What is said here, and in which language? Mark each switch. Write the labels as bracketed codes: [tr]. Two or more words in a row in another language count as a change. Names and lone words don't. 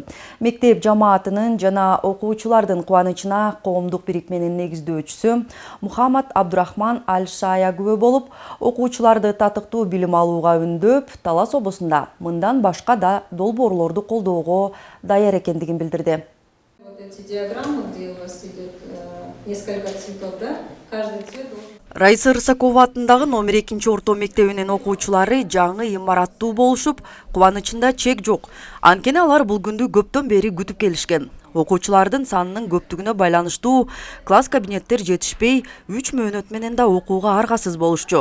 [ky] Мектеп жамаатынын жана окуучулардын кубанычына коомдук бирикменин негиздөөчүсү Мухаммад Абдурахман Аль-Шая күбө болуп, окуучуларды татыктуу билим алууга үндөп, Талас облусунда мындан башка да долбоорлорду колдоого даяр экендигин билдирди. [ru] Вот эти диаграммы, где у вас идет несколько цветов, да? Каждый цвет должен... [ky] Раиса Рысакова атындагы номер 2 орто мектебинин окуучулары жаңы имараттуу болушуп, кубанычында чек жок. Анткени алар бул күндү көптөн бери күтүп келишкен. Окуучулардын санынын көптүгүнө байланыштуу класс кабинеттер жетишпей, 3 мөөнөт менен да окууга аргасыз болушчу.